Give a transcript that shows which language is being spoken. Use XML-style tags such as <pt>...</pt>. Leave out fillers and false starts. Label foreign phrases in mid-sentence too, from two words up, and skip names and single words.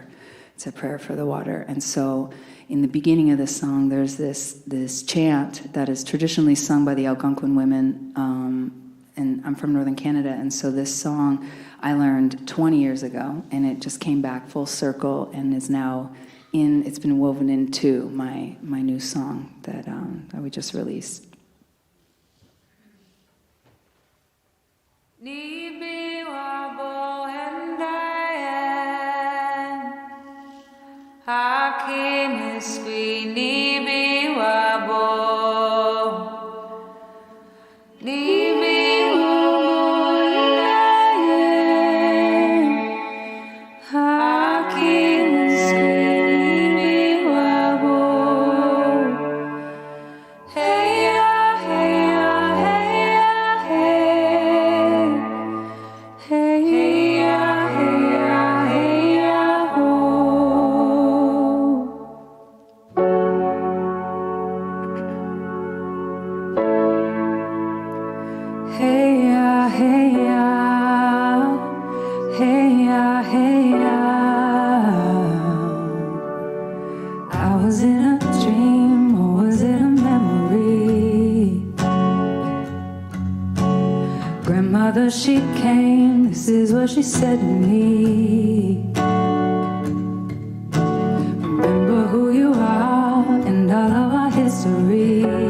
<en>It's a prayer for the water. And so in the beginning of this song, there's this chant that is traditionally sung by the Algonquin women, and I'm from Northern Canada, and so this song I learned 20 years ago, and it just came back full circle and is now it's been woven into my new song that we just released.</en> <alq>Nibi wabo hendayen Hakim iskwi nibi wabo Nibi wabo hendayen Hakim iskwi nibi wabo Hey ya, hey ya, hey ya, hey Hey ya, hey ya, hey ya, ho. Hey ya, hey ya, hey ya, hey ya.</alq> <en>I was in a dream, or was it a memory? Grandmother, she came, this is what she said to me. Remember who you are and all of our history.</en>